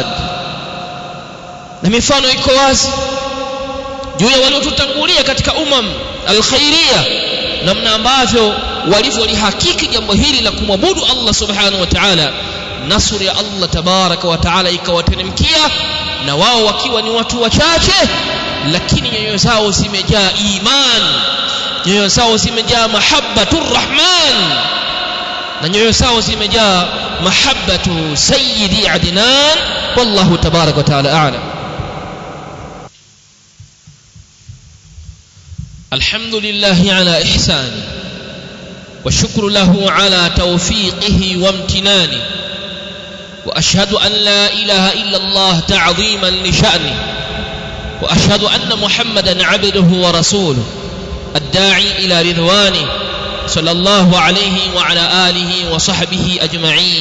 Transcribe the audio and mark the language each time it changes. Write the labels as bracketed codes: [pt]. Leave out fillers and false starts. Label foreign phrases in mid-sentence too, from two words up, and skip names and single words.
[sw] Na mifano iko wazi juu ya waliotutangulia katika al-khairiyya, namna ambavyo walivyolihakiki jambo hili la kumwabudu Allah [ar] سبحانه وتعالى. [sw] Nasri ya Allah [ar] تبارك وتعالى [sw] ikawateremkia, na wao wakiwa ni watu wachache, lakini nyoyo zao zimejaa iman, nyoyo zao zimejaa [ar] محبة الرحمن, [sw] na nyoyo zao zimejaa [ar] محبة سيد عدنان. والله تبارك وتعالى أعلم. الحمد لله على إحسانه والشكر له على توفيقه وامتنانه وأشهد أن لا إله إلا الله تعظيما لشأنه وأشهد أن محمدا عبده ورسوله الداعي إلى رضوانه صلى الله عليه وعلى آله وصحبه أجمعين.